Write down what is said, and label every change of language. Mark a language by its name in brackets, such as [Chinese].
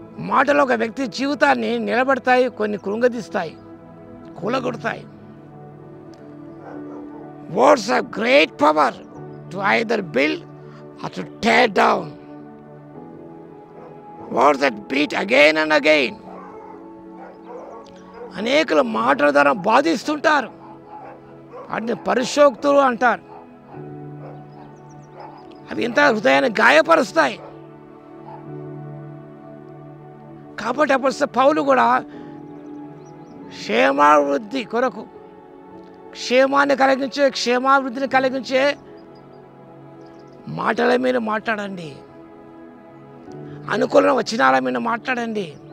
[Telugu] మాటలు ఒక వ్యక్తి జీవితాన్ని నిలబెడతాయి, కొన్ని కృంగదీస్తాయి, కూలగొడతాయి. [English] Words have great power to either build or to tear down. Words that beat again and again. [Telugu] అనేకులు మాటల ద్వారా బాధిస్తుంటారు, వాటిని పరిశోక్తులు అంటారు. అవి ఎంత హృదయాన్ని గాయపరుస్తాయి. కాబట్టి అప్పుడు పౌలు కూడా క్షేమాభివృద్ధి కొరకు, క్షేమాన్ని కలిగించే, క్షేమాభివృద్ధిని కలిగించే మాటల మీద మాట్లాడండి, అనుకూల వచనాల మీద మాట్లాడండి.